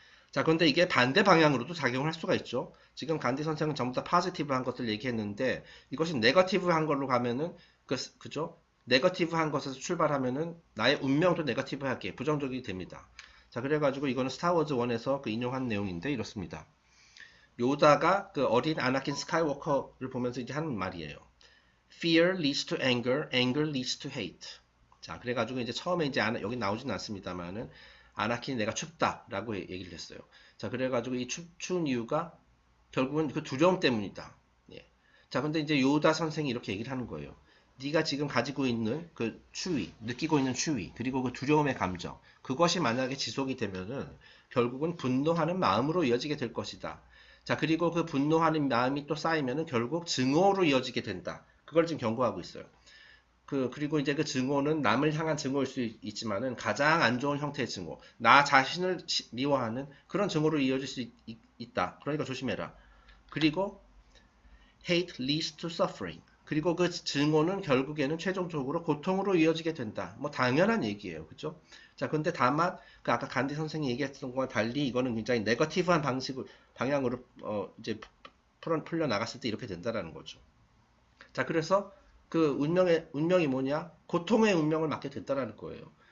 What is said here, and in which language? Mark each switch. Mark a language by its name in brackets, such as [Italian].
[Korean] 자, 그런데 이게 반대 방향으로도 작용을 할 수가 있죠. 지금 간디 선생은 전부 다 파지티브한 것들 얘기했는데 이것이 네거티브한 걸로 가면은 그죠? 네거티브한 것에서 출발하면은 나의 운명도 네거티브하게 부정적이 됩니다. 자, 그래가지고 이거는 스타워즈 1에서 그 인용한 내용인데 이렇습니다. 요다가 그 어린 아나킨 스카이워커를 보면서 이제 하는 말이에요. [English] Fear leads to anger, anger leads to hate. [Korean] 자, 그래가지고 이제 처음에 이제 여기 나오지는 않습니다만은 아나킨이 내가 춥다라고 얘기를 했어요. 자, 그래가지고 이 추운 이유가 결국은 그 두려움 때문이다. 예. 자, 근데 이제 요다 선생이 이렇게 얘기를 하는 거예요. 네가 지금 가지고 있는 그 추위, 느끼고 있는 추위, 그리고 그 두려움의 감정, 그것이 만약에 지속이 되면은 결국은 분노하는 마음으로 이어지게 될 것이다. 자, 그리고 그 분노하는 마음이 또 쌓이면은 결국 증오로 이어지게 된다. 그걸 지금 경고하고 있어요. 그리고 이제 그 증오는 남을 향한 증오일 수 있지만은 가장 안 좋은 형태의 증오, 나 자신을 미워하는 그런 증오로 이어질 수 있다. 그러니까 조심해라. 그리고 [English] hate leads to suffering. [Korean] 그리고 그 증오는 결국에는 최종적으로 고통으로 이어지게 된다. 뭐 당연한 얘기예요. 그죠? 자, 근데 다만 그 아까 간디 선생이 얘기했던 것과 달리 이거는 굉장히 네거티브한 방향으로 이제 풀려 나갔을 때 이렇게 된다라는 거죠. 자, 그래서 그 운명이 뭐냐? 고통의 운명을 맡게 됐다라는 거예요.